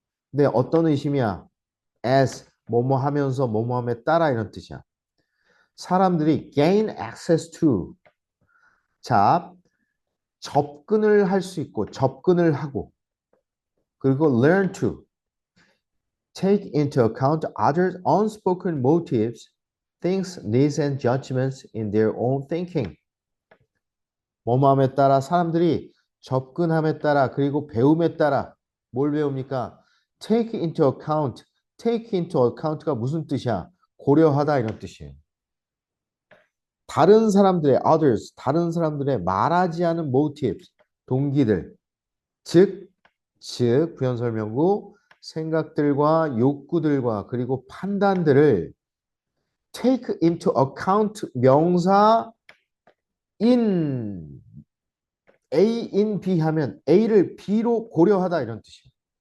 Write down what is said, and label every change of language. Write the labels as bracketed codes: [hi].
[ko] 근데 어떤 의심이야? as, 뭐뭐 하면서 뭐뭐 함에 따라 이런 뜻이야. 사람들이 [en] gain access to, [ko] 자, 접근을 할 수 있고, 접근을 하고, 그리고 learn to, [en] take into account others' unspoken motives, things, needs, and judgments in their own thinking. [ko] 뭐뭐함에 따라 사람들이 접근함에 따라 그리고 배움에 따라 뭘 배웁니까? [en] take into account. [ko] take into account가 무슨 뜻이야? 고려하다 이런 뜻이에요. 다른 사람들의 others, 다른 사람들의 말하지 않은 motives, 동기들, 즉 부연설명구 생각들과 욕구들과 그리고 판단들을 [en] take into account [ko] 명사 in A in B 하면 A를 B로 고려하다 이런 뜻이에요.